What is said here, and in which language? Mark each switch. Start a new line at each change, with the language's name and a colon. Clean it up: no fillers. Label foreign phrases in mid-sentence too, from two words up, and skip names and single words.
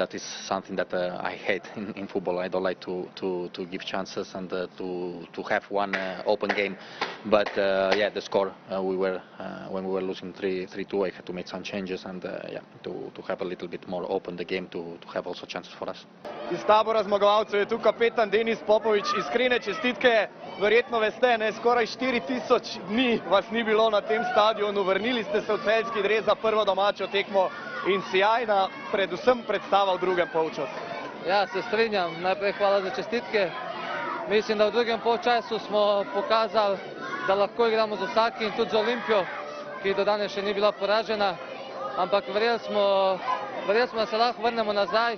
English: That is something that I hate in football. I don't like to give chances and to have one open game. But yeah, the score, when we were losing 3-2, I had to make some changes, and yeah, to have a little bit more open the game, to have also chances for us.
Slovenian: Iz tabora zmagovalcev je tu kapetan Denis Popovič. Iskrene čestitke, verjetno veste, ne, skoraj 4000 dni vas ni bilo na tem stadionu, vrnili ste se v celjski dres za prvo domačo tekmo in sjajna, predvsem predstava v drugem polčasu. Ja, se strinjam, najprej hvala za čestitke. Mislim, da v drugem polčasu smo pokazali, da lahko igramo z vsakim, tudi z Olimpijo, ki do danes še ni bila poražena, ampak verjeli smo, da se lahko vrnemo nazaj.